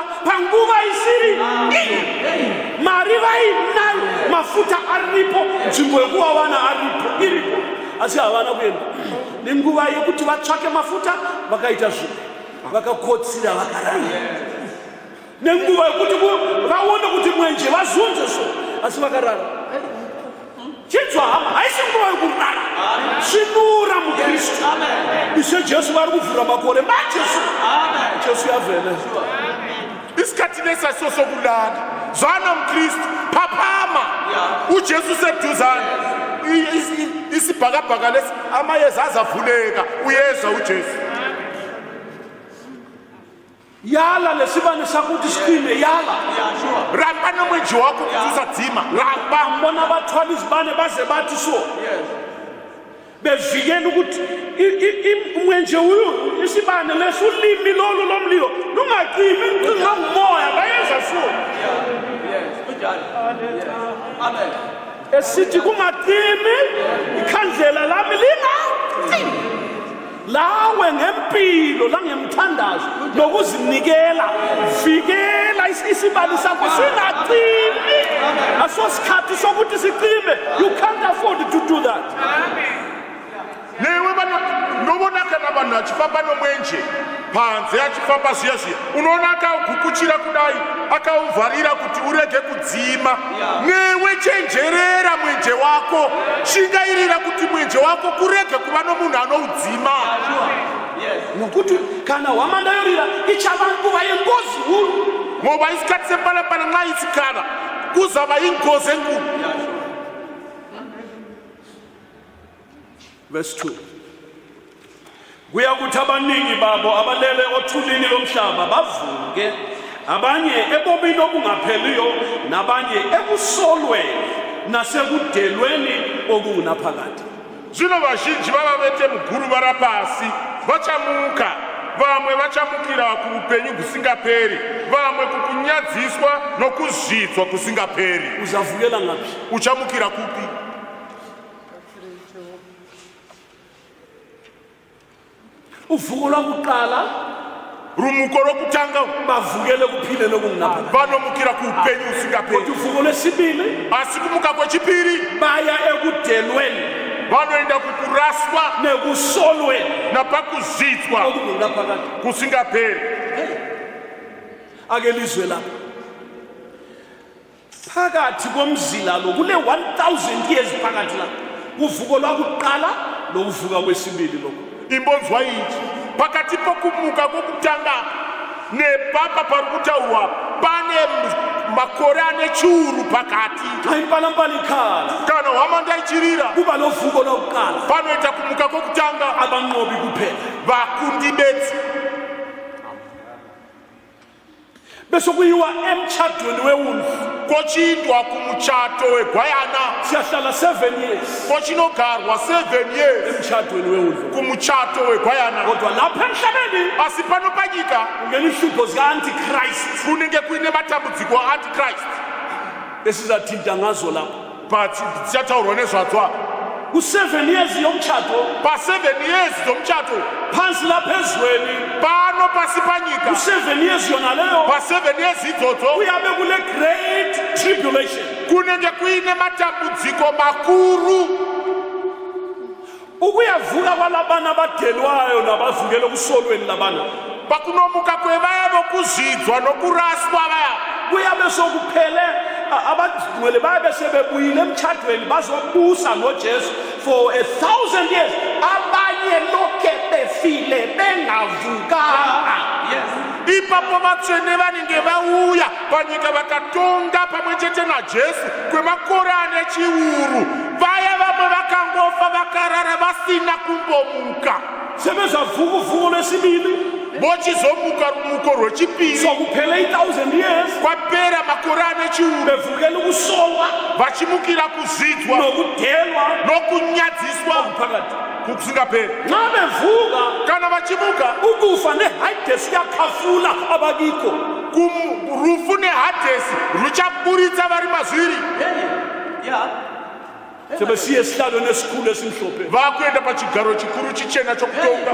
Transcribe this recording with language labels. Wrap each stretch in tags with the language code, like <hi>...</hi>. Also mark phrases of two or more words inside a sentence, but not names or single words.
<sn>panguva isiri mari vainayo mafuta aripo nzvimbo yekuvawana aripo iripo asi havana kuenda nenguva yekuti vatsvake mafuta vakaita zvimwe vakakotsira vakarara nenguva yekuti vaone kuti mwenje vazunze so asi vakarara chinzwa hama haisi nguva yokurara svinura mukristu ishe jesu vari kuvhura makore majesu jesu yavhele</sn> <nd>isikhathi nesasosokulala zwana mkristu papama ujesu seduzane isibhakabhaka lesi amayeza azavuleka uyeza ujesu yala lesibane sakuthi siqine yala ramba nomwenje wakho ukuthi usadzima ramba mbona bathwala izibane baze bathi so bevikela ukuthi umwenje uyu isibane lesulimi lolu lomlilo lungaqimi incinga ngumoya bayeza so amen esithi kungaqimi ikhandlela lami lingaqimi lawe ngempilo langemthandazo nokuzinikela vikela isibali sakho singaqimi asosikhathi sokuthi siqime</nd> <en>you can't afford to do that</en> <sn>newe nobonakana vanhu achifamba nomwenje panze achifamba ziya unoona akaugukuchira kudai akauvharira kuti urege kudzima newe chenjerera mwenje wako shingairira kuti mwenje wako kurege kuva nomunhu anoudzima nokuti kana hwamanda yorira ichava nguva yengozi huru</sn> <nd>ngoba isikhathi sepalapala nxa isikhala kuzava ingozi enkulu verse 2 kuya kuthi abaningi babo abalele othulini lomhlaba bavuke abanye ebomini obungapheliyo nabanye ekusolweni nasekudelweni okunaphakade</nd> <sn>zvino vazhinji vava vete muguru vara pasi vachamuka vamwe vachamukira kuupenyu kusingaperi vamwe kukunyadziswa nokuzvidzwa kusingaperi</sn> <nd>uzavukela ngapi</nd> <sn>uchamukira kupi</sn> <nd>uvuko lwakuqala</nd> <sn>rumuko rokutanga</sn> <nd>bavukele kuphile nokungaphakade</nd> <sn>vanomukira kuupenyu usingaperi</sn> <nd>uvuko lwesibili</nd> <sn>asi kumuka kwechipiri</sn> <nd>baya ekudelweni</nd> <sn>vanoenda kukuraswa</sn> <nd>nekusolweni</nd> <sn>napakuzvidzwa</sn> <nd>okunaphakade</nd> <sn>kusingaperi</sn> <nd>ake lizwe lapha phakathi komzila lo kule 1000 years phakathi lapha uvuko lwakuqala nokuvuka kwesibili lokho</nd> <sn>imbonzwa ichi pakati pokumuka kokutanga nepapa pari kutaurwa pane makore ane chiuru pakati</sn> <nd>ayimpalampala ikhala</nd> <sn>kana hwamanda ichirira</sn> <nd>kuba novuko lwakuqala</nd> <sn>panoita kumuka kokutanga</sn> <nd>abanqobi kuphela</nd> <sn>vakundi bedzi</sn> <nd>bese kuyiwa emtshadweni wewundlu.</nd> <sn>kochindwa kumuchato wegwayana</sn> <nd>Siyahlala 7 years</nd> <sn>kochinogarwa 7 years</sn> <nd>emtshadweni wewundlu.</nd> <sn>kumuchato wegwayana</sn> <nd>Kodwa lapha emhlabeni</nd> <sn>asi pano panyika</sn> <nd>kungena inhlupho zika-antichrist</nd> <sn>kunenge kuine matambudziko antichrist</sn> <nd>esizathinta ngazo lapho.</nd> <sn>but tichataurwa nezvadzo</sn> <nd>Ku7 years yomtshado</nd> <sn>pa7 years zomchato</sn> <nd>phansi lapha ezweni,</nd> <sn>pano pasi panyika</sn> <nd>ku7 years yona leyo</nd> <sn>pa7 years idzodzo</sn> <nd>kuyabe kule</nd> <en>great tribulation.</en> <sn>kunenge kuine matambudziko makuru</sn> <nd>Ukuyavuka kwalabana abadelwayo nabavukele kusolweni labana</nd> <sn>pakunomuka kwevaya vokuzidzwa nokuraswa vaya</sn> <nd>kuyabe sokuphele abangcwele bayabe sebebuyile emtshadweni bazobusa noJesu</nd> <en>for 1,000 years.</en> <nd>Abanye lokhe befile bengavukanga.</nd> <sn>ipapo vatsvene vanenge vauya panyika vakatonga pamwe chete najesu kwemakore ane chiuru vaya vamwe vakangofa vakarara vasina kumbomuka</sn> <nd>Sebezavuka uvuko lwesibili</nd> <sn>vochizomuka rumuko rwechipiri</sn> <nd>sokuphele 1,000 years</nd> <sn>kwapera makore ane chiuru</sn> <nd>bevukele ukusolwa</nd> <sn>vachimukira kuzidzwa</sn> <nd>nokudelwa</nd> <sn>nokunyadziswa</sn> <nd>phakathi.</nd> <sn>kusingaperi</sn> <nd>Nxa bevuka</nd> <sn>kana vachimuka</sn> <nd>ukufa nehades yakhafula abakikho.</nd> <sn>rufu nehadhesi ruchaburitsa vari mazviri</sn> <nd>Sebesiye esihlalo nesikhulu esimhlophe</nd> <sn>vakuenda pachigaro chikuru chichena chokutonga</sn>